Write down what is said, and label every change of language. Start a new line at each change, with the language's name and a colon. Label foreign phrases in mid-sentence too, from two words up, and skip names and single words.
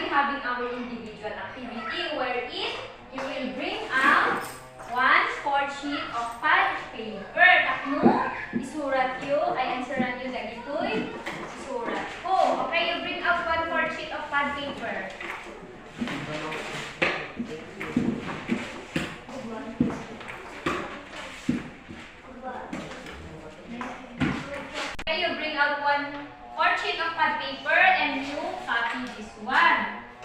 English: having our individual activity wherein you will bring out 1/4 sheet of pad paper.
Iloko: Takno, isurat yo, ay answeran yo dagitoy, isurat ko.
English: Okay, you bring out 1/4 sheet of pad paper. Okay, you bring out 1/4 sheet of pad paper and you copy this one.